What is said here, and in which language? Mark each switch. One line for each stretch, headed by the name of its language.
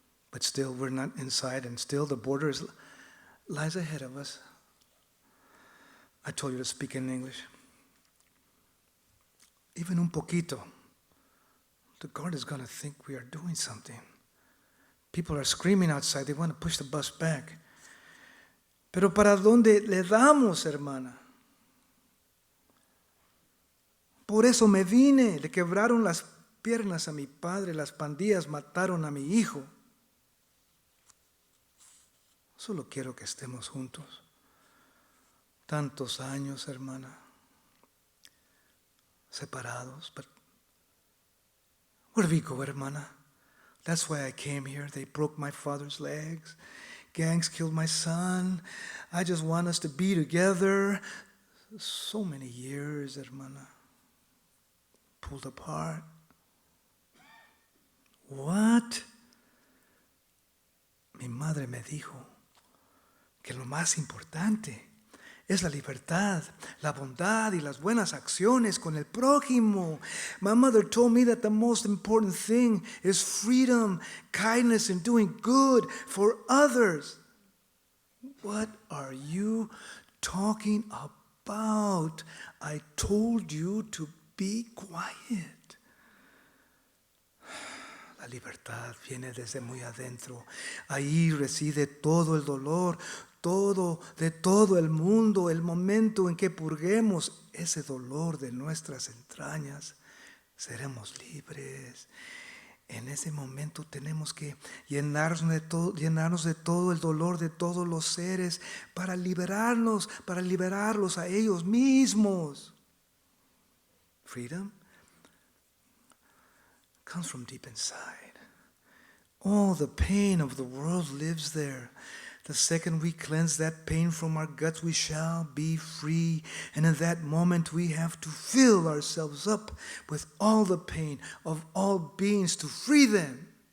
English: But still, we're not inside, and still the border lies ahead of us. I told you to speak in English. Even
Spanish: un poquito,
English: the guard is going to think we are doing something. People are screaming outside. They want to push the bus back.
Spanish: Pero ¿para dónde le damos, hermana? Por eso me vine. Le quebraron las piernas a mi padre. Las pandillas mataron a mi hijo. Solo quiero que estemos juntos. Tantos años, hermana. Separados.
English: But where do we go, hermana? That's why I came here. They broke my father's legs. Gangs killed my son. I just want us to be together. So many years, hermana. Pulled apart. What?
Spanish: Mi madre me dijo que lo más importante es la libertad, la bondad y las buenas acciones con el prójimo.
English: My mother told me that the most important thing is freedom, kindness, and doing good for others. What are you talking about? I told you to be quiet.
Spanish: La libertad viene desde muy adentro. Ahí reside todo el dolor, de todo el mundo. El momento en que purguemos ese dolor de nuestras entrañas, seremos libres. En ese momento tenemos que llenarnos de todo el dolor de todos los seres para liberarlos a ellos mismos.
English: Freedom comes from deep inside. All the pain of the world lives there. The second we cleanse that pain from our guts, we shall be free. And in that moment, we have to fill ourselves up with all the pain of all beings to free them.